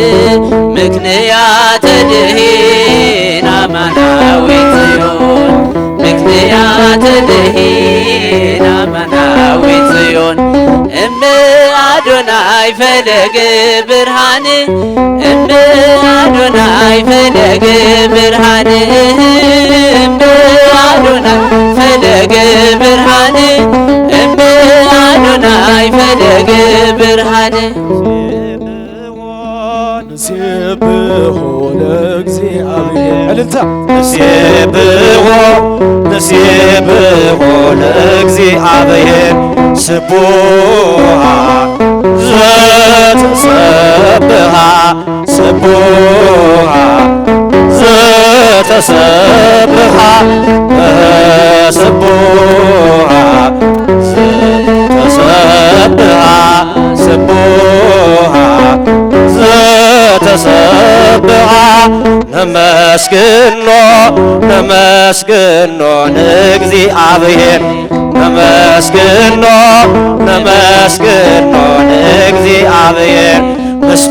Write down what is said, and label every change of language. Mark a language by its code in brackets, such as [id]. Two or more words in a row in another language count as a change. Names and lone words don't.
[gez] ምክንያት ድኅን አማናዊት ጽዮን ምክንያት ድኅን አማናዊት ጽዮን እመ አዶናይ ፈለገ ብርሃን እመ አዶናይ ፈለገ ብርሃን እመ አዶናይ ፈለገ ብርሃን እመ አዶናይ ፈለገ ብርሃን ንሴብሖ ለእግዚአብሔር እልልታ ንሴብሖ ለእግዚአብሔር ስቡሐ ዘተሰብሐ ስቡሐ ዘተሰብሐ ስቡሐ ዘተሰብሐ ስቡሐ ዘተሰብሐ [ti] ነመስግኖ ነመስግኖ ንእግዚአብሔር ነመስግኖ ነመስግኖ ንእግዚአብሔር